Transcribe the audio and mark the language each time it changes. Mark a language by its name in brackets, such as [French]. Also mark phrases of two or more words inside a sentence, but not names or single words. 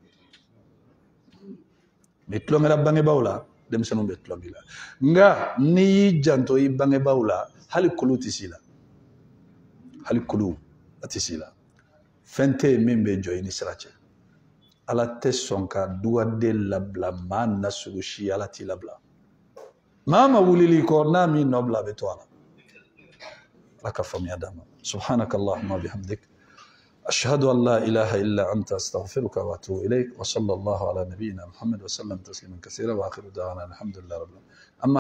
[Bambara] n'i tulonkɛra bangebaaw la denmisɛnninw bɛ tulonkɛ i la nka n'i y'i janto i bangebaaw la hali kulu tɛ s'i la hali kulu a tɛ s'i la fɛn tɛ yen min bɛ jɔ i ni sira cɛ ala tɛ sɔn ka dugaden labila maa nasugu si ala t'i labila maa ma wulili kɔ n'a m'i nɔ bila a bɛ to a la ala ka faamuya d'a ma [Arabic] سبحانك اللهم وبحمدك أشهد أن لا إله إلا أنت أستغفرك وأتوب إليك وصلى الله على نبينا محمد وسلم تسليما كثيرا وآخر دعوانا الحمد لله رب العالمين.